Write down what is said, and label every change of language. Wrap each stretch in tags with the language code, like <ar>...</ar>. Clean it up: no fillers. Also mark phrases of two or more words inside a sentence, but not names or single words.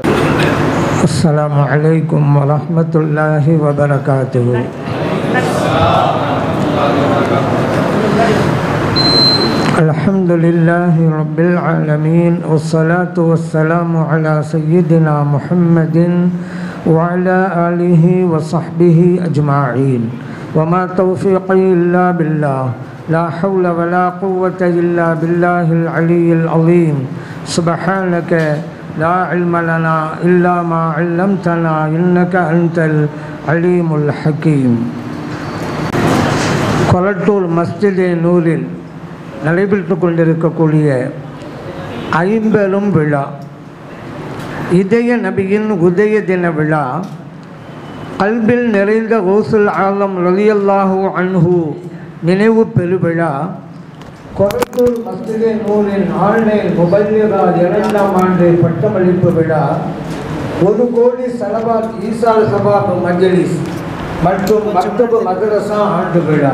<ar>السلام عليكم ورحمة الله وبركاته. الحمد لله رب العالمين والصلاة والسلام على سيدنا محمد وعلى آله وصحبه أجمعين وما توفيقي إلا بالله لا حول ولا قوة إلا بالله العلي العظيم سبحانك لا علم لنا إلا ما علمتنا إنك أنت العليم الحكيم.</ar> <ta>கொளட்டூர் மஸ்ஜிதே நூரில் நடைபெற்று கொண்டிருக்கக்கூடிய 50 விழா இதய நபியின் உதய தின விழா கல்பில் நிறைந்த கௌசுல் ஆலம்</ta> <ar>رضي الله عنه</ar> <ta>நினைவு பெருவிழா கொளட்டூர் மஸ்ஜிதே நூரின் ஆன்லைன் முபல்லிகா 2ஆம் ஆண்டு பட்டமளிப்பு விழா 1 கோடி சலவாத்</ta> <ar>إيصال ثواب</ar> <ta>மஜ்லிஸ் மற்றும் மக்தபு மதரசா ஆண்டு விழா.</ta>